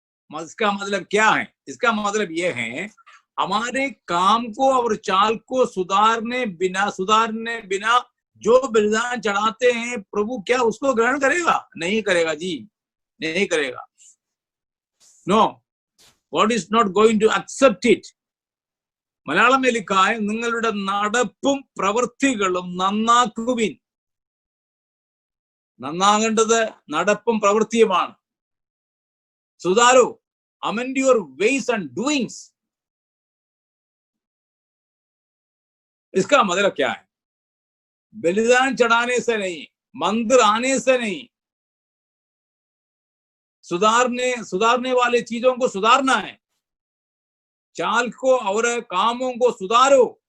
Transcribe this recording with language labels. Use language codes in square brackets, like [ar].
[hi] इसका मतलब क्या है? इसका मतलब यह है, हमारे काम को और चाल को सुधारने बिना जो बलिदान चढ़ाते हैं प्रभु क्या उसको ग्रहण करेगा? नहीं करेगा जी, नहीं करेगा। [en] No, God is not going to accept it. [ml] Malayalam [hi] लिखा है [ml] നിങ്ങളുടെ നടപ്പും പ്രവൃത്തികളും നന്നാക്കുവിൻ. നന്നാകേണ്ടത് നടപ്പും പ്രവൃത്തിയുമാണ്. [hi] सुधारो, [en] amend your ways and doings. [hi] इसका मतलब क्या है? बलिदान चढ़ाने से नहीं, मंदिर आने से नहीं, सुधारने वाले चीजों को सुधारना है। चाल को और कामों को सुधारो।